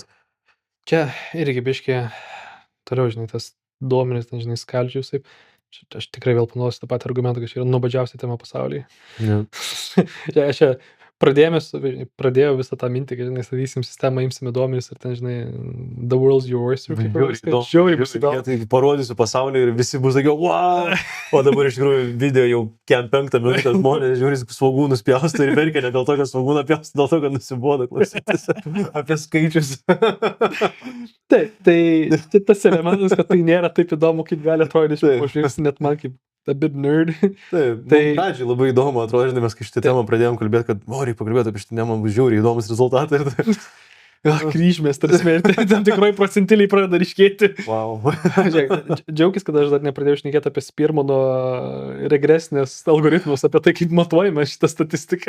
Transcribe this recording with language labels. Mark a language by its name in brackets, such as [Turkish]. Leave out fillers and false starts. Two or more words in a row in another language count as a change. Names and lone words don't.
[Lithuanian] čia irgi biškė, toliau, žinai, tas duomenis, ten, žinai, skaldžius, taip. Aš tikrai vėl panaudosiu tą patį argumentą, kad čia yra nuobodžiausia tema pasaulyje. Aš čia pradėjau visą tą mintį, kad, žinai, statysim sistemą, imsime duomenis ir ten, žinai, [English] the world's your oyster. [Lithuanian] Žiauriai bus įdomu. Tai parodysiu pasaulį ir visi bus tokie, wow! O dabar iš tikrųjų video jau 5 minutės žmonės žiūri, svogūnus pjausto ir verkia ne dėl to, kad svogūną pjausto, dėl to, kad nusibodo klausytis apie skaičius. Taip, tai tas elementas, kad tai nėra taip įdomu, kaip gali atrodyti iš pažiūrės, net man kaip [English] a bit nerd. [Lithuanian] Taip, pradžiai labai įdomu atrodo, žinai, mes kai šitą temą pradėjom kalbėti, kad reikia pakalbėti apie šitą temą, bus žiauriai įdomus rezultatai. Kryžmės, tarsi, tam tikrai procentiliai pradeda ryškėti. Wow. Džiaugis, kad aš dar nepradėjau šnekėti apie Spearmano regresinės algoritmus, apie tai, kaip matuojame šitą statistiką.